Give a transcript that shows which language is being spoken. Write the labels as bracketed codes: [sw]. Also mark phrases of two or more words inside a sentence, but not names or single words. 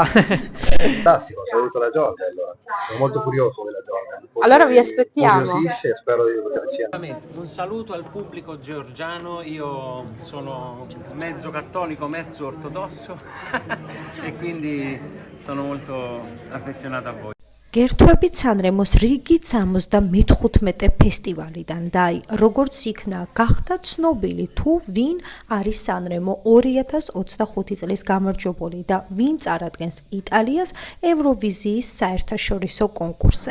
[it] Fantastico, saluto la Giorgia allora. Sono molto curioso della Giorgia. Allora vi aspettiamo. Curiosisce e spero di poterci. Un saluto al pubblico georgiano, io sono mezzo cattolico, mezzo ortodosso e quindi sono molto affezionato a voi. [ka] გერთვებით სანრემოს რიგი 75 ფესტივალიდან და როგორც იქნა გახდა ცნობილი თუ ვინ არის სანრემო 2025 წლის გამარჯვებული და ვინ წარადგენს იტალიას ევროვიზიის საერთაშორისო კონკურსზე.